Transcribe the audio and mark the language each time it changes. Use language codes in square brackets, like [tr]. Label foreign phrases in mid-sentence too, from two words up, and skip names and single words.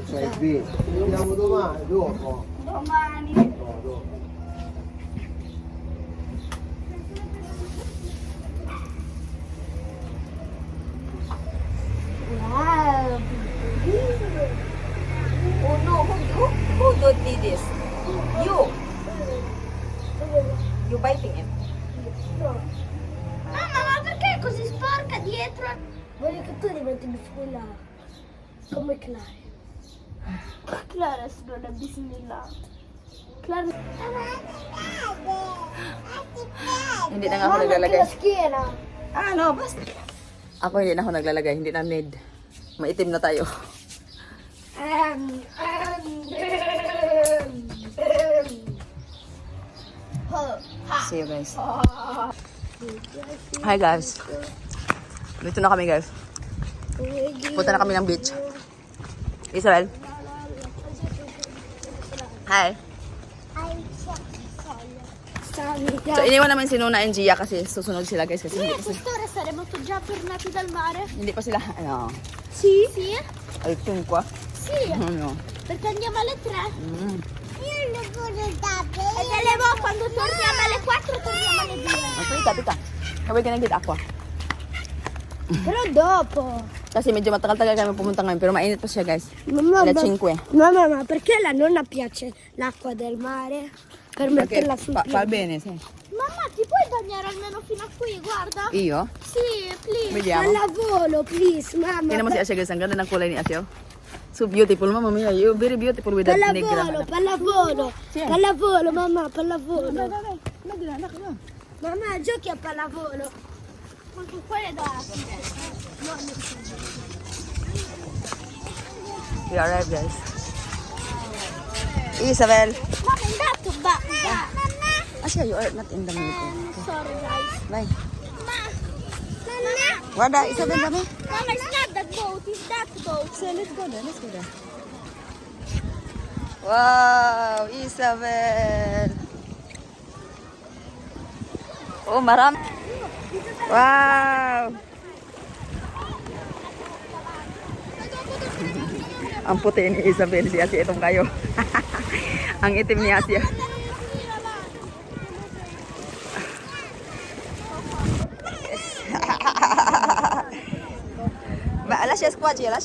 [it] C'è il vento. Vediamo domani, dopo. Domani. No, dopo. Wow. [en] Oh no, who did this? You. You biting him. [it] Mamma, ma perché è così sporca dietro? Voglio che tu diventi bismillah. Come Clara. Clara non è bismillah. Clara... [tl] Hindi na nga ako naglalagay. [it] La schiena. No, basta. [tl] Ako hindi na ako naglalagay, hindi na need. Maitim na tayo. [en] See you guys. Hi guys. [tl] Dito na kami guys. Punta na kami ng beach. Isabel. Hi. So, iniwan namin si Nuna and Gia kasi susunod sila guys. Kasi [it] Noi a quest'ora saremmo già tornati dal mare? [tl] hindi pa sila, ano, [it] Sì. Sì? al 5. Sì. [tl] Ano. [it] Perché andiamo alle 3? Mm. Io non voglio andare. E delle volte quando torniamo alle 4 torniamo alle 2. [tl] Tita. Kaway ka na gid ako. [it] Però dopo. [tl] Kasi medyo matagal-tagal kami pumunta ngayon. Pero mainit pa siya guys. [it] Mamma, [tl] Alas 5. [it] mamma, ma perché la nonna piace l'acqua del mare? Per metterla sul piede. Fa bene, sì. Mamma, ti puoi bagnare almeno fino a qui, guarda. [tl] Iyo. [it] Sì, please. Vediamo. Pallavolo, please, mamma. [tl] Tingnan mo si Asya guys. Ang ganda ng kulay ni Asya. [en] So beautiful, [it] mamma mia. [en] You're very beautiful with that negra. [it] Pallavolo, Sì. pallavolo, mamma, pallavolo. [tl] Dai. Anak ka. [it] Mamma, giochi a pallavolo. Ma che quelle da... [en] We arrived guys. Isabel. [it] Mamma, è andato, [en] Asya, you are not in the mood. Sorry, guys. Bye. [it] Mamma, [tl] Wada, Isabel kami. [en] Mama, it's not that boat, it's that boat. So let's go there. Wow, Isabel. [tl] Oh, marami. Wow. Ang puti ni Isabel, si Asia itong kayo. Ang itim ni Asia. [it] Ma, lascia squaggi, lascia.